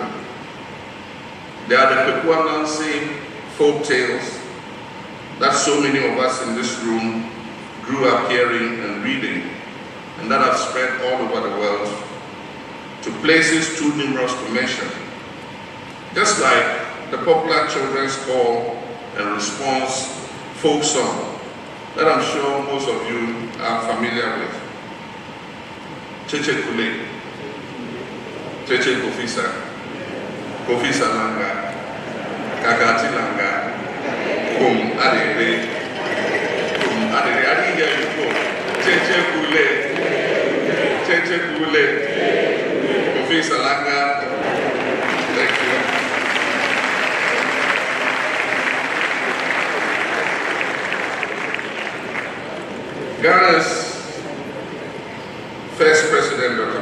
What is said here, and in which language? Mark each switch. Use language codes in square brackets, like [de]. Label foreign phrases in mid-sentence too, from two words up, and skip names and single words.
[en] There are the Kwekwanansi folk tales that so many of us in this room grew up hearing and reading, and that have spread all over the world to places too numerous to mention. Just like the popular children's call and response folk song that I'm sure most of you are familiar with. [ak] Cheche Kule, Cheche Kofisa, Kofisa Langa, Kakati Langa, Kum Adere, [en] I didn't hear you go. [ak] Cheche Kule, Cheche Kule, Kofisa Langa. [en] Thank you. Ghana's first president, Dr.